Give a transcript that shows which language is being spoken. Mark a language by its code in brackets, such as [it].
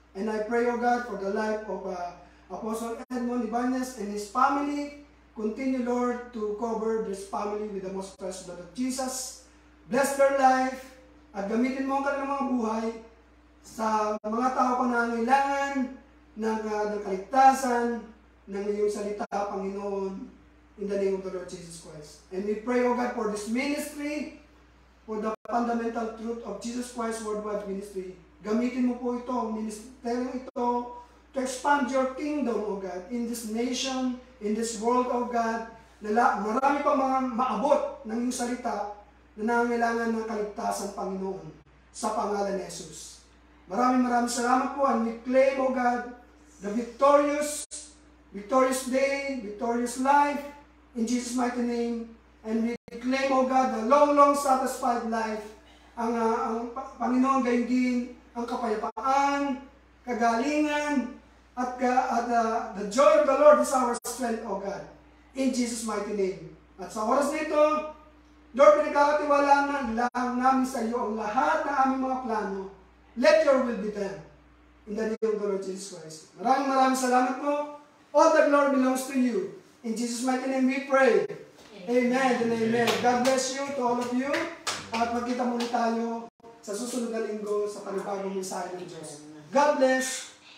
[en] And I pray, O God, for the life of Apostle Edmond Ibanez and his family. Continue, Lord, to cover this family with the most precious blood of Jesus. [tl] Bless their life at gamitin mo ang kanilang mga buhay sa mga tao pa na nangailangan ng kaligtasan ng iyong salita, Panginoon, in the name of the Lord Jesus Christ. [en] And we pray, O God, for this ministry, for the fundamental truth of Jesus Christ Worldwide Ministry. Gamitin mo po ito, ang ministeryo ito, to expand your kingdom, O God, in this nation, in this world, O God. [tl] Marami pang mga maabot ng iyong salita na nangangailangan ng kaligtasan, Panginoon, sa pangalan ni Jesus. [en] Maraming salamat po, and we claim, O God, the victorious day, victorious life, in Jesus' mighty name. And we claim, O God, the long satisfied life, ang Panginoon gayon din, ang kapayapaan, kagalingan, at the joy of the Lord is our strength, O God, in Jesus' mighty name. [tl] At sa oras nito, Lord, pinagkakatiwalaan lang namin sa iyo ang lahat ng aming mga plano. [en] Let your will be done. In the name of the Lord Jesus Christ. Maraming salamat po. All the glory belongs to you. In Jesus' mighty name we pray. Amen and amen. God bless you to all of you. [tl] At magkita muli tayo sa susunod na linggo sa panibagong mensahe ng Diyos. God bless.